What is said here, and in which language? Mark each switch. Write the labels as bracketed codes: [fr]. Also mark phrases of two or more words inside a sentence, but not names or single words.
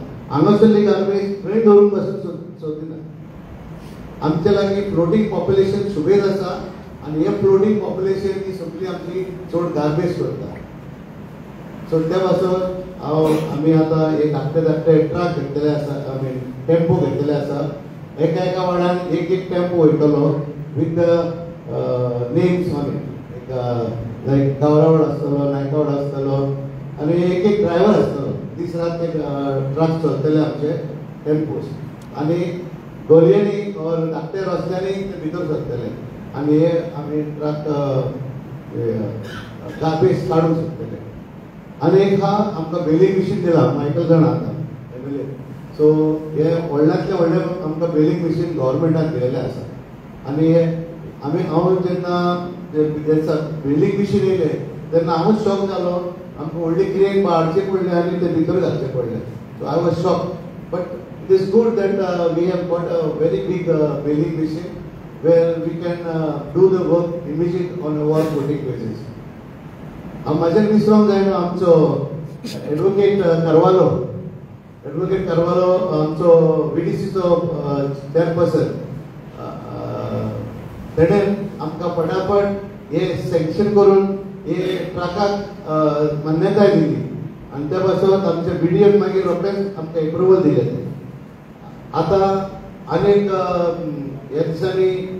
[kok] हांगासरली गार्बेज थंय दवरून बसून सोदिना. आमचे लागीं [en] floating population [kok] सुबेज आसा आनी हे [en] floating population [kok] ही सगळी आमची चड गार्बेज करता. सो त्या पासून आमी आतां एक धाकटे ट्रक घेतलेले आसा. [en] I mean [kok] टेम्पो घेतलेले आसा. [en] एका वाड्यान एक टेम्पो वयतलो with the names on it. [kok] लायक गावरावड आसतलो नायकावड आसतलो आनी एक ड्रायव्हर आसतलो. दीस रात ते ट्रक चलतले आमचे टेम्पोस आनी गरयेनी धाकटे रस्त्यांनी ते भितर सरतले आनी हे आमी ट्रक गार्बेज काडूंक शकतले आनी एक हा आमकां [en] baling machine [kok] दिला मायकल जाणा आतां एमएलए सो हे व्हडल्यांतले व्हडले आमकां [en] baling machine [kok] गव्हर्मेंटान दिलेलें आसा आनी हांव जेन्ना [en] baling machine [kok] येयले तेन्ना हांवूच शॉक जालो आमकां व्हडली क्रेन हाडची पडली आनी ते भितर घालचे पडले सो [en] I was shock but it is good that we have got a very big baling machine where we can do the work immediate on a work footing basis. [kok] माझ्या विसरूंक जायना आमचो एडवोकेट कारवालो आमचो VDCचो चेअरपर्सन तेणें आमकां फटाफट हे सँक्शन करून हे ट्रकाक मान्यताय दिली आनी त्या पासत आमच्या BDM मागीर रोखडेंच आमकां एप्रुवल दिलें आतां आनीक ह्या दिसांनी